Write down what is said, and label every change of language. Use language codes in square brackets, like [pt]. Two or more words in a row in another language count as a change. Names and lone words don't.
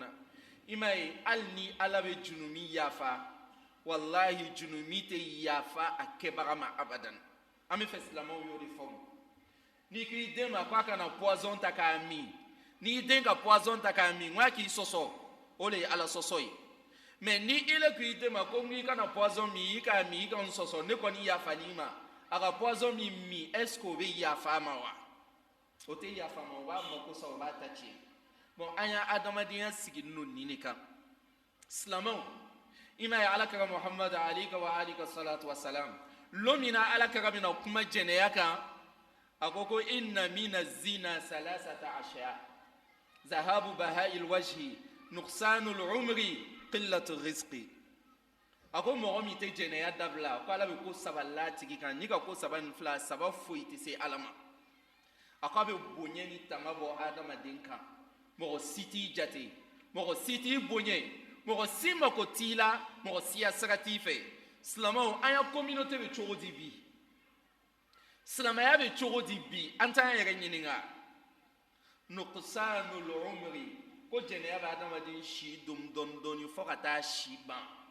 [bm] i m'a ye hali ni ala bɛ junumi yafa wallahi junumi tɛ yafa a kɛbaga ma abadan an bɛ fɛ silamɛw y'o de fɔ n'i k'i den ma k'a kana poison ta k'a min n'i den ka poison ta k'a min nka k'i sɔsɔ o de ye ala sɔsɔ ye mais ni i le k'i den ma ko n'i kana poison min i k'a min i ka n sɔsɔ ne kɔni yafal'i ma a ka poison min min [fr] est ce que [bm] o bɛ yafa ma wa o tɛ yafa ma o b'a mako sa o b'a ta tiɲɛ bon an y'a adamadenya sigilen don nin de kan silamɛw i m'a ye alakira muhammad [ar] عليه وآله الصلاة والسلام [bm] lo min na alakira bɛna kuma jɛnɛya kan a ko [ar] إن من الزنا ثلاثة أشياء ذهاب بهاء الوجه نقصان العمر قلة الرزق [bm] a ko mɔgɔ min tɛ jɛnɛya dabila ko ala bɛ ko saba la tigi kan ni ka ko saba nin fila saba foyi tɛ se ala ma a ko a bɛ bonya ni tanga bɔ adamaden kan mɔgɔ si t'i jate mɔgɔ si t'i bonya mɔgɔ si mako t'i la mɔgɔ si ya sira t'i fɛ silamɛw an ya communauté bɛ cogo di bi silamɛya bɛ cogo di bi an t'an yɛrɛ ɲininka [ar] نقصان العمر [bm] ko jɛnɛya bɛ adamaden si dɔɔni dɔɔni fo ka taa si ban